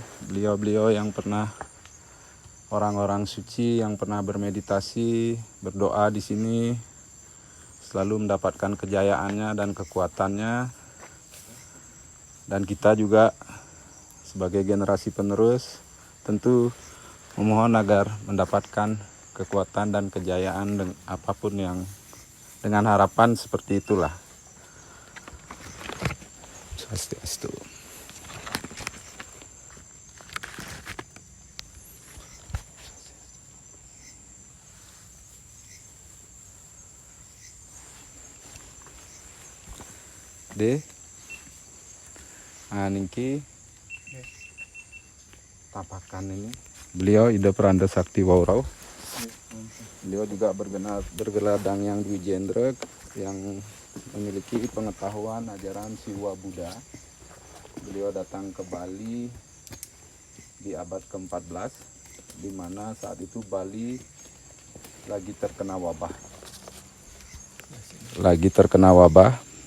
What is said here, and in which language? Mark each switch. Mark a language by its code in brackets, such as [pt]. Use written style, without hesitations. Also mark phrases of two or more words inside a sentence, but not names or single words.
[id] Beliau-beliau yang pernah, orang-orang suci yang pernah bermeditasi, berdoa di sini, selalu mendapatkan kejayaannya dan kekuatannya. Dan kita juga sebagai generasi penerus tentu memohon agar mendapatkan kekuatan dan kejayaan apapun yang dengan harapan seperti itulah. [ban] Swastiastu. De, ningki tapakan ini. [id] Beliau Ida Peranda Sakti Waurau. Beliau juga bergelar Dangyang Dwi Jendra yang memiliki pengetahuan ajaran Siwa Buddha. Beliau datang ke Bali di abad ke-14, di mana saat itu Bali lagi terkena wabah.